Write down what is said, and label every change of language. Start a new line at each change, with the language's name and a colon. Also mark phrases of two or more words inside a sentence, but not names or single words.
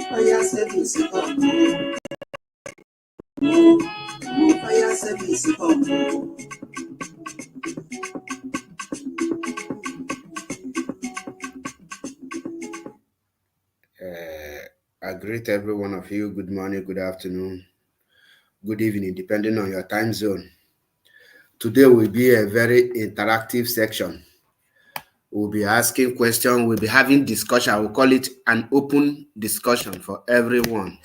English: Fire service come, fire service come. I greet every one of you. Good morning, good afternoon, good evening, depending on your time zone. Today will be a very interactive section. We'll be asking questions, we'll be having discussion. I will call it an open discussion for everyone.